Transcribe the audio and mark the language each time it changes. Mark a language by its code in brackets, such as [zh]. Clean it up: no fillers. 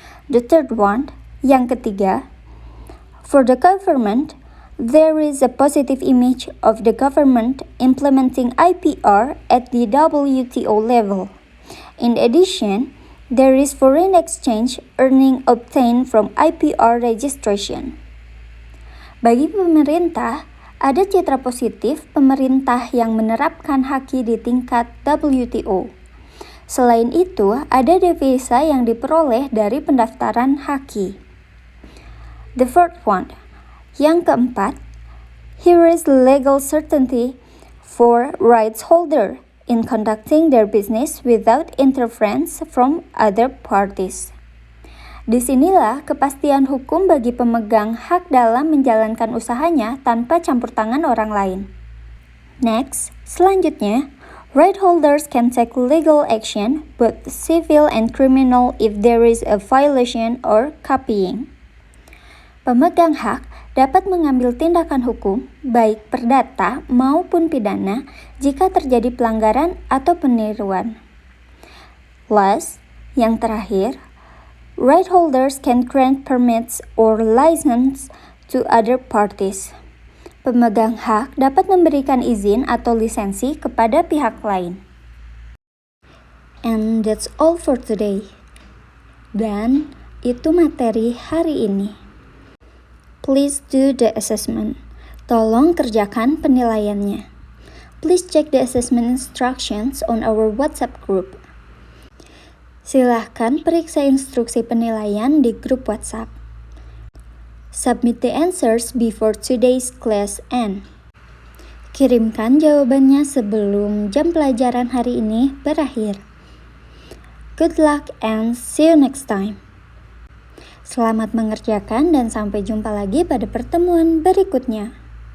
[en] The third one, [id] yang ketiga, [en] for the government, there is a positive image of the government implementing IPR at the WTO level. In addition, there is foreign exchange earning obtained from IPR registration. [id] Bagi pemerintah, ada citra positif pemerintah yang menerapkan haki di tingkat WTO. Selain itu, ada devisa yang diperoleh dari pendaftaran haki. [en] The fourth one, [id] yang keempat, [en] here is legal certainty for rights holder in conducting their business without interference from other parties. [id] Disinilah kepastian hukum bagi pemegang hak dalam menjalankan usahanya tanpa campur tangan orang lain. [en] Next, [id] selanjutnya, [en] right holders can take legal action, both civil and criminal, if there is a violation or copying. [id] Pemegang hak dapat mengambil tindakan hukum, baik perdata maupun pidana, jika terjadi pelanggaran atau peniruan. [en] Last, [id] yang terakhir, [en] right holders can grant permits or license to other parties. [id] Pemegang hak dapat memberikan izin atau lisensi kepada pihak lain. [en] And that's all for today. [id] Dan itu materi hari ini. [en] Please do the assessment. [id] Tolong kerjakan penilaiannya. [en] Please check the assessment instructions on our WhatsApp group. [id] Silahkan periksa instruksi penilaian di grup WhatsApp. [en] Submit the answers before today's class end. [id] Kirimkan jawabannya sebelum jam pelajaran hari ini berakhir. [en] Good luck and see you next time. [id] Selamat mengerjakan dan sampai jumpa lagi pada pertemuan berikutnya.